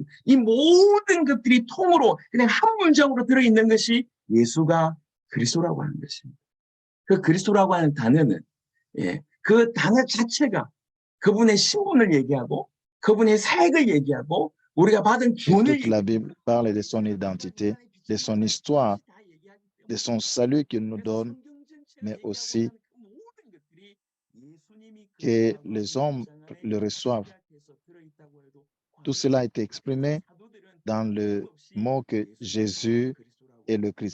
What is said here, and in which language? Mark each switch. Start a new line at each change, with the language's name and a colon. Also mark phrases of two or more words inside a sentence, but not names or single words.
Korean: 이 모든 것들이 통으로 그냥 한 문장으로 들어있는 것이 예수가 그리스도라고 하는 것입니다. 그 그리스도라고 하는 단어는 그 단어 자체가 그분의 신분을 얘기하고 그분의 사역을 얘기하고 우리가 받은 구원을
French: Toute la Bible parle de son identité, de son histoire, de son salut qu'il nous donne, mais aussi que les hommes le reçoivent. Tout cela a été exprimé dans le mot que Jésus est le Christ.